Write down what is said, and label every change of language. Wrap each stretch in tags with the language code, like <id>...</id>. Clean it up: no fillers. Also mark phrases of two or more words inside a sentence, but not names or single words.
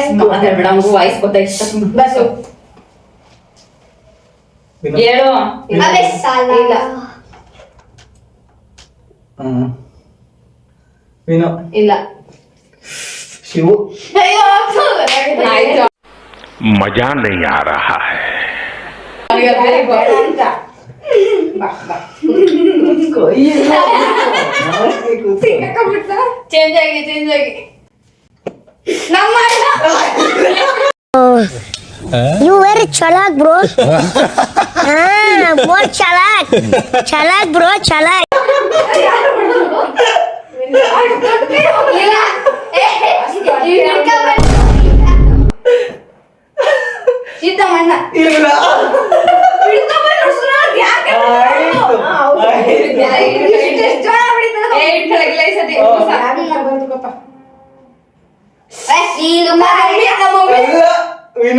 <kn>ಮಾತಾಡ್ಬೇಡ, ನಮಗೂ ವಾಯ್ಸ್ ಗೊತ್ತಾಯ್ತು. ಬಸ್ಸು ಹೇಳು. ಅದೇ ಸಾಲ ಇಲ್ಲ. ವಿನು ಇಲ್ಲ. ಶಿವು ಆಯ್ತು.</kn> <hi>मजा नहीं आ रहा है.</hi> <kn>ಅಂತ ಬಾ ಬಾ. ಚೇಂಜ್ ಆಗಿ</kn> <en>ನಮ್ಮ You very chalak bro. More chalak bro, chalak.</en> <kn>ಸಿದ್ದಮ್ಮಣ್ಣ ಇಲ್ಲ. ವಿನು</kn>